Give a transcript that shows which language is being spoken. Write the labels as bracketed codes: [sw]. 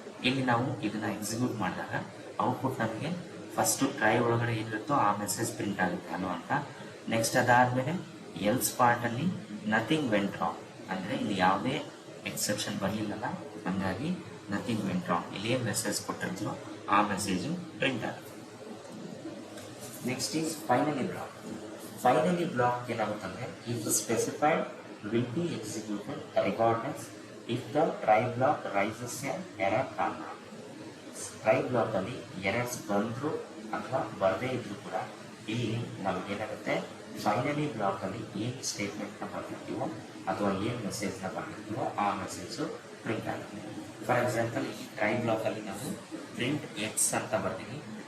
[kn] ಇಲ್ಲಿ ನಾವು ಇದನ್ನ ಎಕ್ಸಿಕ್ಯೂಟ್ ಮಾಡಿದಾಗ ಔಟ್ಪುಟ್ ನಮಗೆ ಫಸ್ಟು ಟ್ರೈ ಒಳಗಡೆ ಏನಿರುತ್ತೋ ಆ ಮೆಸೇಜ್ ಪ್ರಿಂಟ್ ಆಗುತ್ತೆ ಹಲೋ ಅಂತ. ನೆಕ್ಸ್ಟ್ ಅದಾದಮೇಲೆ ಎಲ್ಸ್ ಪಾರ್ಟಲ್ಲಿ [en] nothing went wrong, [kn] ಅಂದರೆ ಇಲ್ಲಿ ಯಾವುದೇ ಎಕ್ಸೆಪ್ಷನ್ ಬರಲಿಲ್ಲಲ್ಲ, ಹಾಗಾಗಿ ನಥಿಂಗ್ ವೆಂಟ್ ರಾಂಗ್, ಇಲ್ಲಿ ಏನು ಮೆಸೇಜ್ ಕೊಟ್ಟಿರ್ತೀರೋ ಆ ಮೆಸೇಜು ಪ್ರಿಂಟ್ ಆಗುತ್ತೆ. [en] Next is finally block. [kn] Finally block ಏನಾಗುತ್ತಂದರೆ [en] If specified will be executed regardless if the try block raises an error or not. [kn] Try block ಅಲ್ಲಿ errors ಬಂದರೂ ಅಥವಾ ಬರದೇ ಇದ್ರೂ ಕೂಡ ಇಲ್ಲಿ ನಮಗೇನಾಗುತ್ತೆ, ಫೈನಲಿ ಬ್ಲಾಕ್ ಅಲ್ಲಿ ಏನು ಸ್ಟೇಟ್ಮೆಂಟ್ನ ಬರ್ತಿರ್ತೀವೋ ಅಥವಾ ಏನು ಮೆಸೇಜ್ನ ಬರ್ತಿರ್ತೀವೋ ಆ ಮೆಸೇಜು ಪ್ರಿಂಟ್ ಆಗುತ್ತೆ. ಫಾರ್ ಎಕ್ಸಾಂಪಲ್, ಈ ಟ್ರೈ ಬ್ಲಾಕ್ ಅಲ್ಲಿ ನಾವು ಪ್ರಿಂಟ್ ಎಕ್ಸ್ ಅಂತ ಬರ್ತೀವಿ.